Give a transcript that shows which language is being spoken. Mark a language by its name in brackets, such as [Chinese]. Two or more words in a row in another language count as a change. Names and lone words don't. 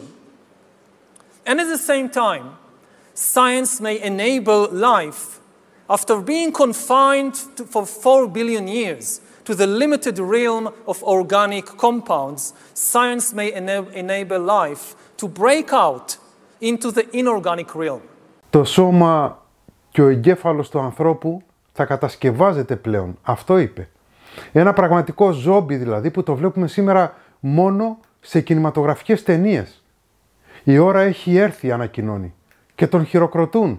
[English] And at the same time, science may enable life, after being confined for 4 billion years to the limited realm of organic compounds, science may enable life to break out into the inorganic realm. [Greek] Το σώμα και ο εγκέφαλος του ανθρώπου θα κατασκευάζεται πλέον. Αυτό είπε. Ένα πραγματικό ζόμπι δηλαδή που το βλέπουμε σήμερα μόνο σε κινηματογραφικές ταινίες. Η ώρα έχει έρθει, ανακοινώνει, και τον χειροκροτούν.